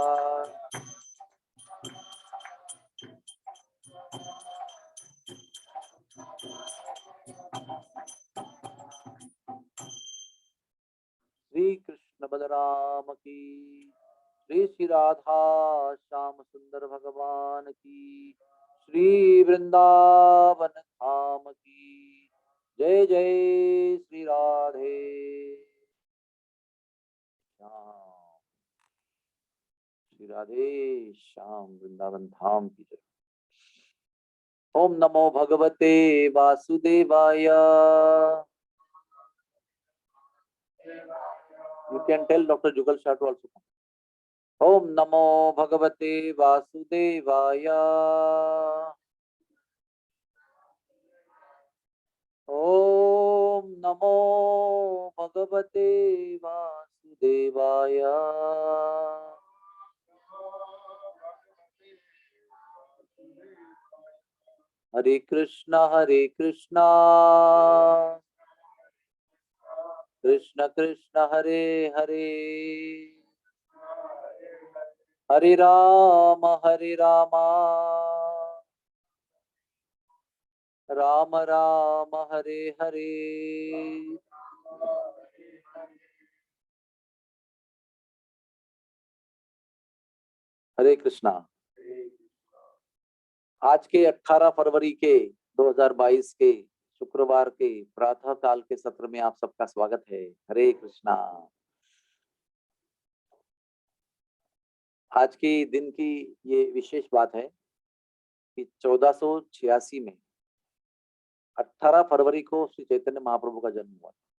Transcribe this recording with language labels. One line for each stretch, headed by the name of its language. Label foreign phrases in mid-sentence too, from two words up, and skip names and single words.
Hindi: श्री कृष्ण बलराम की, श्री राधा श्याम सुंदर भगवान की, श्री वृंदावन धाम की जय। जय श्री राधे श्याम, श्री राधे श्याम वृंदावन धाम की जय।
Sanskrit: ओम नमो भगवते वासुदेवाय।
English: You can tell Dr. Jugal Shah to also come.
Sanskrit: ओम नमो भगवते वासुदेवाय। ओम नमो भगवते वासुदेवाय। हरे कृष्णा कृष्ण कृष्ण हरे हरे, हरे राम राम राम हरे हरे।
Hindi: हरे कृष्णा। आज के 18 फरवरी के 2022 के शुक्रवार के प्रातः काल के सत्र में आप सबका स्वागत है। हरे कृष्णा। आज की दिन की ये विशेष बात है कि 1486 में 18 फरवरी को श्री चैतन्य महाप्रभु का जन्म हुआ।